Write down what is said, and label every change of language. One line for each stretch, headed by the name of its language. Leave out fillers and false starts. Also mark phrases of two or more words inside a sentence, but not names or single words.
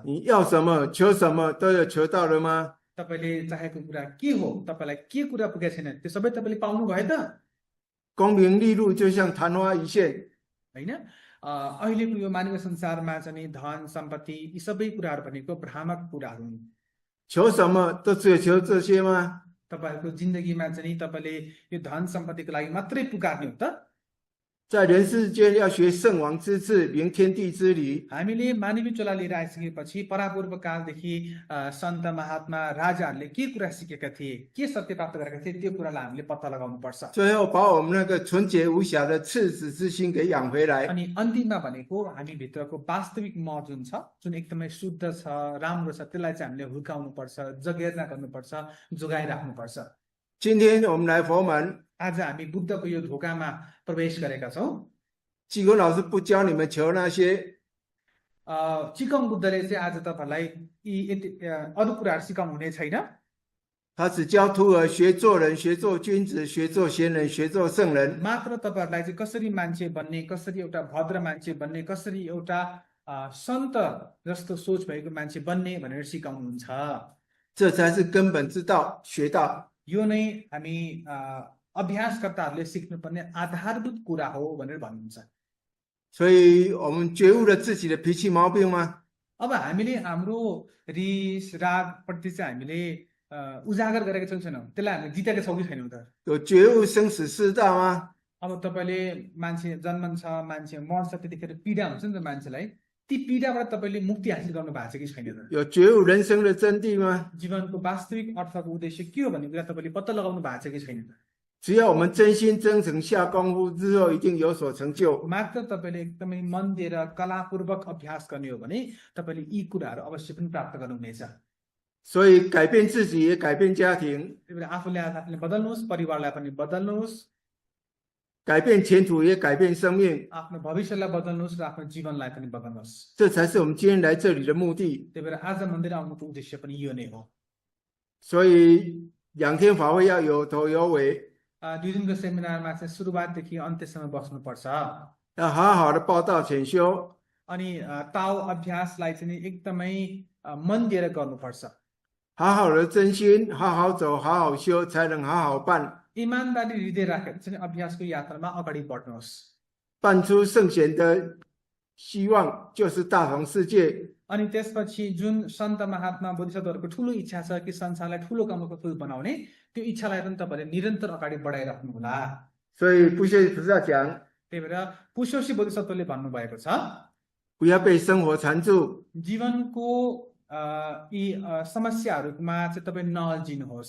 Chinese: 你要什么求什么都有求到了吗？
Nepali: तपाईले चाहेको कुरा के हो, तपाईलाई के कुरा पुगेको छैन, त्यो सबै तपाईले पाउनु भयो त?
Chinese: 功名利禄就像昙花一现，
Nepali: हैन? अहिलेको यो मानवीय संसारमा चाहिँ धन सम्पत्ति यी सबै कुराहरू भनेको भ्रामक कुराहरू हुन्।
Chinese: 求什么都只有求这些吗？
Nepali: तपाईहरुको जिन्दगीमा चाहिँ तपाईले यो धन सम्पत्तिको लागि मात्रै पुकार्ने हो त?
Chinese: 在人世间要学圣王之治，明天地之理。
Nepali: हामीले मानवीय चोला लिएर आइसकेपछि परापूर्व कालदेखि सन्त महात्मा राजाहरूले के कुरा सिकेका थिए, के सत्य प्राप्त गरेका थिए, त्यो कुरालाई हामीले पत्ता लगाउनु पर्छ।
Chinese: 最后把我们那个纯洁无瑕的赤子之心给养回来。
Nepali: अनि अन्तिममा भनेको हामी भित्रको वास्तविक म जुन छ, जुन एकदमै शुद्ध छ, राम्रो छ, त्यसलाई चाहिँ हामीले हुर्काउनु पर्छ, जगेर्ना गर्नुपर्छ, जोगाइराख्नु पर्छ।
Chinese: 今天我们来佛门，
Nepali: आज हामी बुद्धको यो ढोकामा प्रवेश गरेका छौँ।
Chinese: 济公老师不教你们求那些，
Nepali: चिकङ बुद्धले चाहिँ आज तपाईहरुलाई यी अरु कुराहरू सिकाउनु हुने छैन।
Chinese: 他只教徒儿学做人，学做君子，学做贤人，学做圣人。
Nepali: मात्र तपाईहरुलाई चाहिँ कसरी मान्छे बन्ने, कसरी एउटा भद्र मान्छे बन्ने, कसरी एउटा सन्त जस्तो सोच भएको मान्छे बन्ने भनेर सिकाउनुहुन्छ।
Chinese: 这才是根本之道，学道。
Nepali: यो नै हामी अभ्यासकर्ताहरूले सिक्नुपर्ने आधारभूत कुरा हो भनेर भन्नुहुन्छ।
Chinese: 所以我们觉悟了自己的脾气毛病吗？
Nepali: अब हामीले हाम्रो रिस राग प्रति चाहिँ हामीले उजागर गरेका छौँ छैनौँ, त्यसलाई हामीले जितेका छौँ कि छैनौँ त?
Chinese: 有觉悟生死四大吗？
Nepali: अब तपाईले मान्छे जन्मन्छ, मान्छे मर्छ, त्यतिखेर पीडा हुन्छ नि त मान्छेलाई, ती पीडाबाट तपाईले मुक्ति हासिल गर्नु भएको छ कि छैन त?
Chinese: 有觉悟人生的真谛吗？
Nepali: जीवनको वास्तविक अर्थको उद्देश्य के हो भन्ने कुरा तपाईले पत्ता लगाउनु भएको छ कि छैन त?
Chinese: 只要我们真心真诚下功夫，日后一定有所成就。
Nepali: मात्र तपाईले एकदमै मन दिएर कलापूर्वक अभ्यास गर्ने हो भने तपाईले यी कुराहरू अवश्य पनि प्राप्त गर्नुहुनेछ।
Chinese: 所以改变自己也改变家庭，
Nepali: त्यही भएर आफूले आफूले बदल्नुहोस्, परिवारलाई पनि बदल्नुहोस्,
Chinese: 改变前途也改变生命，
Nepali: आफ्नो भविष्यलाई बदल्नुहोस् र आफ्नो जीवनलाई पनि बदल्नुहोस्।
Chinese: 这才是我们今天来这里的目的。
Nepali: त्यही भएर आज मन्दिर आउनुको उद्देश्य पनि यो नै हो।
Chinese: 所以2天法会要有头有尾，
Nepali: दुई दिनको सेमिनारमा चाहिँ सुरुवातदेखि अन्त्यसम्म बस्नुपर्छ।
Chinese: 要好好的报道潜修，
Nepali: अनि ताओ अभ्यासलाई चाहिँ एकदमै मन दिएर गर्नुपर्छ।
Chinese: 好好的真心，好好走，好好修，才能好好办，
Nepali: इमानदारी हृदय राखेर चाहिँ अभ्यासको यात्रामा अगाडि बढ्नुहोस्।
Chinese: 办出圣贤的希望，就是大同世界。
Nepali: अनि त्यसपछि जुन सन्त महात्मा बोधिसत्वहरूको ठुलो इच्छा छ कि संसारलाई ठुलो कर्मको फुल बनाउने, त्यो इच्छालाई पनि तपाईँले निरन्तर अगाडि बढाइराख्नु होला।
Chinese: 所以不屑菩萨讲，
Nepali: त्यही भएर पुष्योसी बोधिसत्वले भन्नुभएको छ,
Chinese: 不要被生活缠住，
Nepali: जीवनको यी समस्याहरूमा चाहिँ तपाईँ नअल्झिनुहोस्।